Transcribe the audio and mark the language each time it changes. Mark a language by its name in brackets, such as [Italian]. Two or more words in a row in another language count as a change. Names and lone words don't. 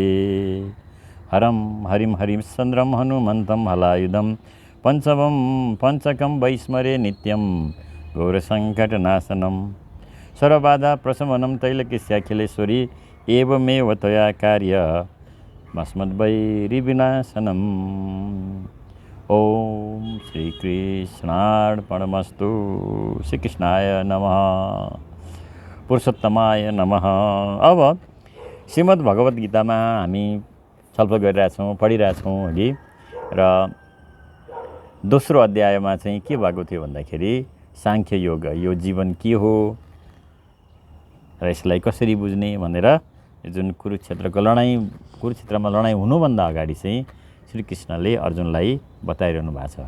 [Sanskrit] हरं हरिं हरिश्चन्द्रं हनुमन्तं हलायुधं पञ्चकं वैस्मरे नित्यं घोरसङ्कटनाशनं सर्वबाधा प्रशमनं तैलकिस्याखिलेश्वरी एवमेव तया कार्य मस्मद्वैरिविनाशनम्। ॐ श्रीकृष्णार्पणमस्तु। श्रीकृष्णाय नमः, पुरुषोत्तमाय नमः। [Nepali] अब श्रीमद् भगवत गीतामा हामी छलफल गरिरहेछौँ, पढिरहेछौँ अघि र दोस्रो अध्यायमा चाहिँ के भएको थियो भन्दाखेरि साङ्ख्य योग, यो जीवन के हो र यसलाई कसरी बुझ्ने भनेर जुन कुरुक्षेत्रमा लडाइँ हुनुभन्दा अगाडि चाहिँ श्रीकृष्णले अर्जुनलाई बताइरहनु भएको छ।